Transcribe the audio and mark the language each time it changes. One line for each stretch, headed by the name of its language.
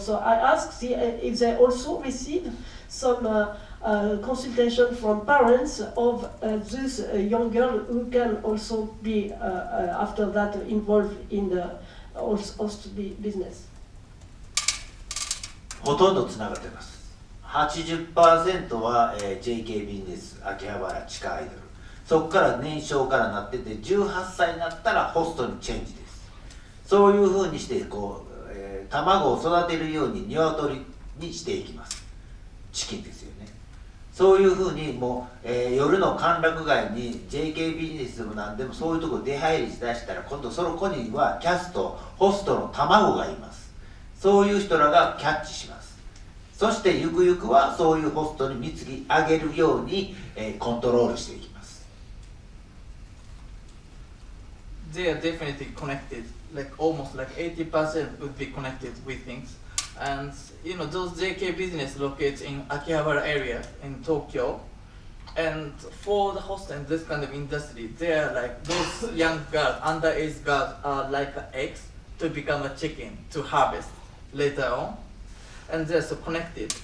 English: So I asked if they also receive some consultation from parents of these young girls who can also be after that involved in the host business.
Japanese: ほとんどつながってます。80% は、JK ビジネス、秋葉原地下アイドル、そこから年少からなってて18歳になったらホストにチェンジです。そういうふうにして卵を育てるように鶏にしていきます。チキンですよね。そういうふうにもう、夜の歓楽街に JK ビジネスでも何でもそういうところ出入りしだしたら今度その子にはキャスト、ホストの卵がいます。そういう人らがキャッチします。そしてゆくゆくはそういうホストに貢ぎ上げるように、コントロールしていきます。
English: They are definitely connected, like almost like 80% would be connected with things. And those JK business located in Akihabara area in Tokyo, And for the host and this kind of industry, they are like those young girls, underage girls are like eggs to become a chicken to harvest later on, and they're so connected.